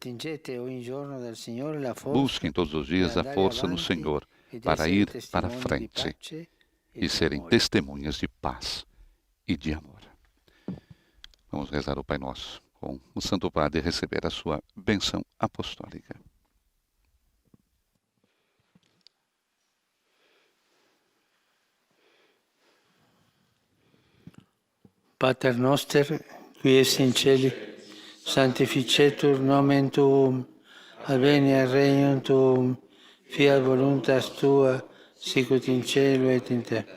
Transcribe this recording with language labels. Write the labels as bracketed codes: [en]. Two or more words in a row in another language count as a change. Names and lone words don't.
[pt] Busquem todos os dias a força no Senhor para ir para frente e serem testemunhas de paz e de amor. Vamos rezar o Pai Nosso com o Santo Padre e receber a sua bênção apostólica. [la] Pater noster, qui es in celi, sanctificetur nomen tuum, adveniat regnum tuum, fiat voluntas tua, sicut in cielo et in terra.